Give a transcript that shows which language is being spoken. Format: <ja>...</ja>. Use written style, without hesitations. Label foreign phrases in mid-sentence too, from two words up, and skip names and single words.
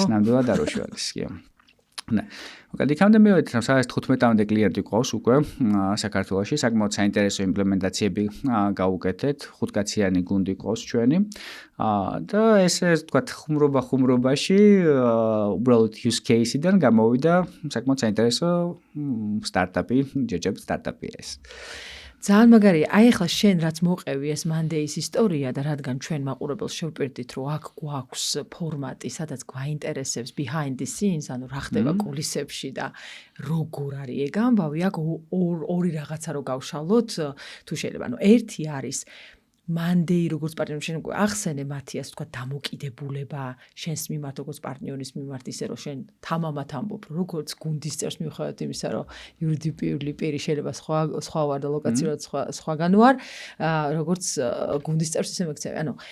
<ka>ნამდვილად არ უშველის, კი. ναι. მოკლედ იქამდე მივედით, რომ სადაც 15-მდე კლიენტი ყავს უკვე საქართველოში, საკმაოდ საინტერესო იმპლემენტაციები გავუკეთეთ, 5-კაციანი გუნდი ყავს ჩვენი. და ესე ვთქვათ, ხუმრობაში უბრალოდ</ka> <en>use case-</en> <ka>დან გამოვიდა საკმაოდ საინტერესო სტარტაპი, ჯერჯერობით სტარტაპი ეს. ძალიან მაგარია. აი ახლა შენ რაც მოყევი ეს Monday-ის ისტორია და რადგან ჩვენ მაყურებელს შევპირდით, რომ აქ გვაქვს ფორმატი, სადაც გვაინტერესებს</ka> <en>behind the scenes,</en> <ka>ანუ რა ხდება კულისებში და როგორ არის ეგ ამბავი, აქ ორი რაღაცა რო გავშალოთ, თუ შეიძლება. ანუ ერთი არის Monday როგორც პარტნიორი შენ უკვე ახსენე მათი ასე თქვა დამოკიდებულება შენს მიმართ როგორც პარტნიორის მიმართ ისე რომ შენ თამამად ამბობ როგორც გუნდის წევს მიუხედავად იმისა რომ იურიდიული პირი შეიძლება სხვა ვარ და ლოკაციურად სხვაგან ვარ როგორც გუნდის წევს ისე მეკცევი ანუ</ka>